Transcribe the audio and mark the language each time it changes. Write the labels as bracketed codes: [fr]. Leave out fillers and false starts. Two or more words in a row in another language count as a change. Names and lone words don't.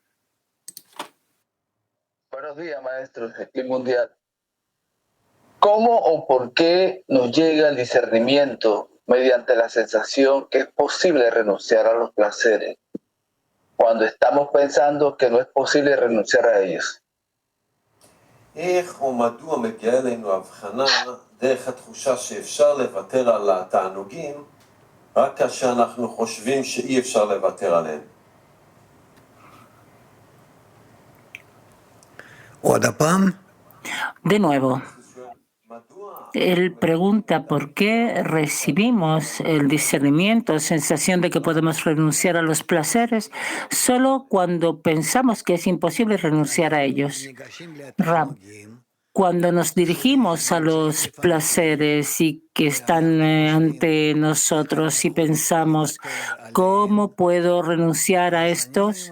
[es] Buenos días, maestros del Club Mundial. ¿Cómo o por qué nos llega el discernimiento mediante la sensación que es posible renunciar a los placeres cuando estamos pensando que no es posible renunciar a ellos? [he] איך ומדוע מגיעה אלינו הבחנה דרך התחושה שאפשר לוותר על התענוגים רק כאשר אנחנו חושבים שאי אפשר לוותר עליהם? עוד הפעם? [es] De nuevo. Él pregunta por qué recibimos el discernimiento, sensación de que podemos renunciar a los placeres, solo cuando pensamos que es imposible renunciar a ellos. Rab, cuando nos dirigimos a los placeres y que están ante nosotros y pensamos, ¿cómo puedo renunciar a estos?